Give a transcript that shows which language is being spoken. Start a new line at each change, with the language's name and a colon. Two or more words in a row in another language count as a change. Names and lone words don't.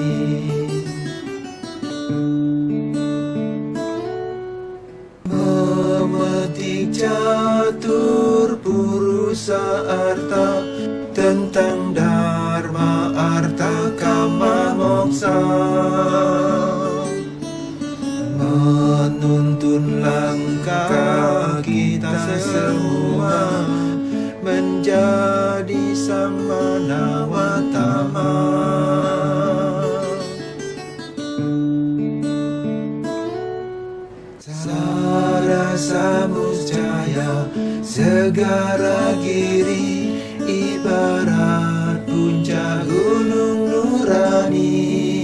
Indonesian: Memetik catur purusa arta, tentang dharma arta kama moksa. Menuntun langkah kita semua menjadi sang manawatama. Sarasa Muscaya segara giri, ibarat puncak gunung nurani.